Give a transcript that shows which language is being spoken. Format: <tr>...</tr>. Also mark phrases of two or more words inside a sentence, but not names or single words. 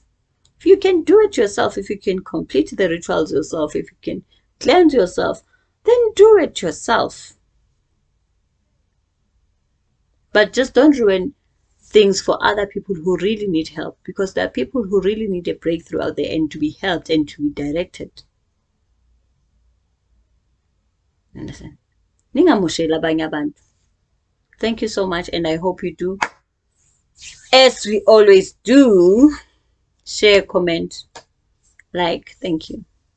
<en>If you can do it yourself, if you can complete the rituals yourself, if you can cleanse yourself, then do it yourself. But just don't ruin things for other people who really need help, because there are people who really need a breakthrough out there and to be helped and to be directed. Understand?</en> <nd>Ningamosheli abanye abantu.</nd> <en>Thank you so much, and I hope you do, as we always do, share, comment, like. Thank you.</en>